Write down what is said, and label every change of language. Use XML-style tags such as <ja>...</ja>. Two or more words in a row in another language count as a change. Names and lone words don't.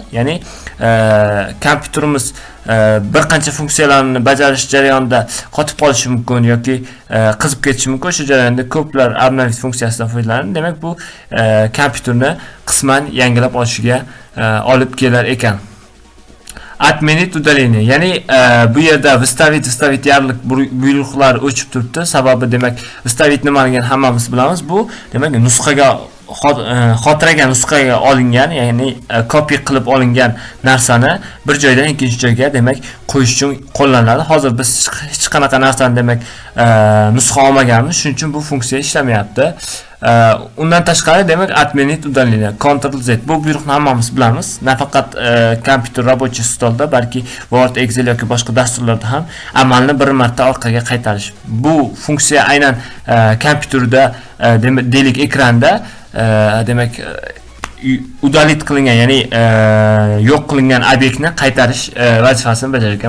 <uz>Ya'ni kompyuterimiz bir qancha funksiyalarni bajarish jarayonida qotib qolishi mumkin yoki qizib ketishi mumkin. O'sha jarayonda ko'plar obnovit funksiyasidan foydalanadi. Demak bu kompyuterni qisman yangilab olishiga olib kelar ekan.</uz> <ru>Отменить удаление.</ru> <uz>Ya'ni bu yerda выставить yarliq buyruqlar o'chib turibdi. Sababi demak выставить nimaligini hammamiz bilamiz. Bu demak nusxaga xotiraga nusxaga olingan, ya'ni copy qilib olingan narsani bir joydan ikkinchi joyga demak qo'yish uchun qo'llaniladi. Hozir biz hech qanaqa narsani demak nusxa olmaganmiz, shuning uchun bu funksiya ishlamayapti. Undan tashqari demak</uz> <ru>отменить удаление,</ru> <uz>Ctrl+Z bu buyruqni hammamiz bilamiz. Nafaqat kompyuter</uz> <ru>рабочий stolda,</ru> <uz>balki Word, Excel yoki boshqa dasturlarda ham amalni bir marta orqaga qaytarish. Bu funksiya aynan kompyuterda deylik ekranda demak udalit qilingan, ya'ni yo'q qilingan obyektni qaytarish vazifasini bajarar ekan.</uz>